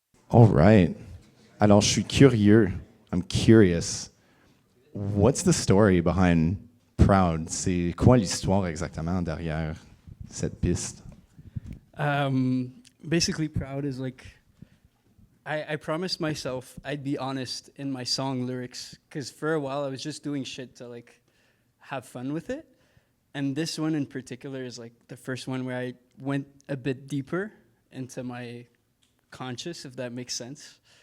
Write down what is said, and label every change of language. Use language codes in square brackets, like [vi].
[en] All right. [fr] Alors, je suis curieux. [en] I'm curious. What's the story behind Proud? [fr] C'est quoi l'histoire exactement derrière cette piste? [en] Basically, Proud is like, I promised myself I'd be honest in my song lyrics, because for a while I was just doing shit to like have fun with it. And this one in particular is like the first one where I went a bit deeper into my conscious, if that makes sense.